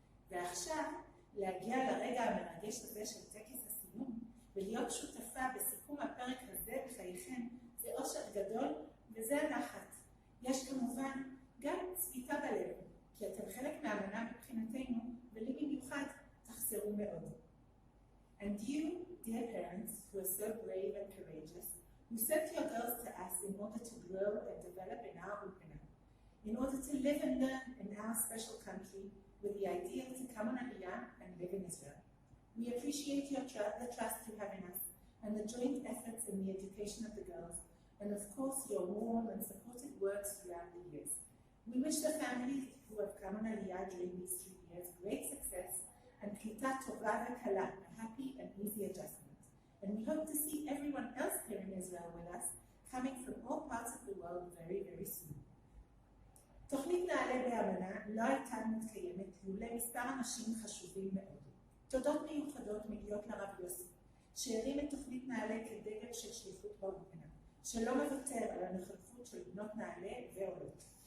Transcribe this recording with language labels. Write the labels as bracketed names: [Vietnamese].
[Hebrew] ועכשיו, להגיע לרגע המרגש הזה של טקס הסיום, ולהיות שותפה בסיכום הפרק הזה בחייכם, זה אושר גדול וזה הנחת. יש כמובן גם צביטה בלב, כי אתם חלק מהאמנה מבחינתנו, ולי במיוחד תחסרו מאוד. [English] And you, dear parents, who are so brave and courageous, who sent your girls to us in order to grow and develop in our Upana, in order to live and learn in our special country with the ideal to come on Aliyah and live in Israel. We appreciate the trust you have in us and the joint efforts in the education of the girls, and of course your warm and supportive words throughout the years. We wish the families who have come on Aliyah during these 3 years great success and [Hebrew] klita tova vekala, [English] a happy and easy adjustment. And we hope to see everyone else here in Israel with us, coming from all parts of the world very, very soon. [Hebrew] תוכנית נעלה באמנה לא הייתה מתקיימת לולא מספר אנשים חשובים מאוד. תודות מיוחדות מגיעות לרב יוסי, שהרים את תוכנית נעלה כדגל של שליחות באולפנה, שלא מוותר על הנוכחות של בנות נעלה ועולות.